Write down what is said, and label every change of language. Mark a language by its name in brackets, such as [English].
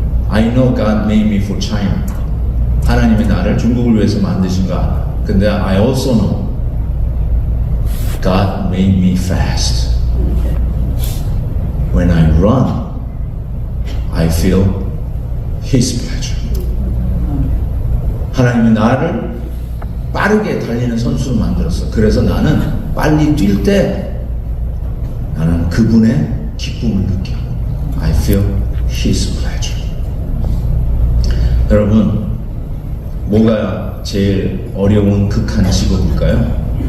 [English] I know God made me for China. [Korean] 하나님이 나를 중국을 위해서 만드신 거 알아. [English] 근데 I also know God made me fast. When I run, I feel His pleasure. [Korean] 하나님이 나를 빠르게 달리는 선수로 만들었어. 그래서 나는 빨리 뛸 때 나는 그분의 기쁨을 느껴. [English] I feel His pleasure. [Korean] 여러분, 뭐가 제일 어려운 극한 직업일까요?